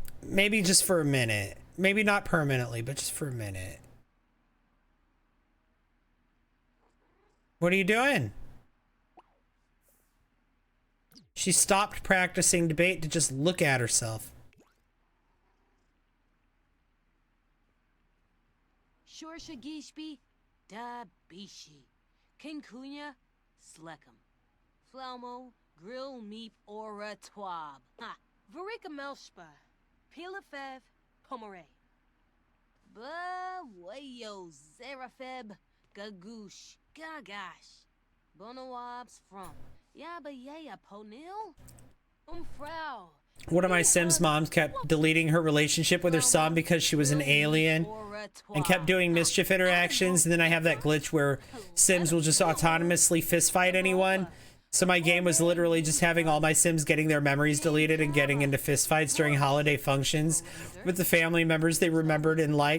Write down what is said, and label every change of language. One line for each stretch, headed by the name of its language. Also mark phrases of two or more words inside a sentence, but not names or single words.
English: maybe just for a minute. Maybe not permanently, but just for a minute. What are you doing? She stopped practicing debate to just look at herself. Shorsha Gishbi, Da Bishi, Kinkunya, Slekum, Flaumo, Grill Meep Ora Twab, Ha, Varika Melshpa, Pilafev, Pomare. Ba Wayo Zerafeb, Gagoosh, Gagash, Bonawabs from Yaba Yaya Ponil, Frau. One of my Sims moms kept deleting her relationship with her son because she was an alien and kept doing mischief interactions. And then I have that glitch where Sims will just autonomously fistfight anyone. So my game was literally just having all my Sims getting their memories deleted and getting into fistfights during holiday functions with the family members they remembered and liked.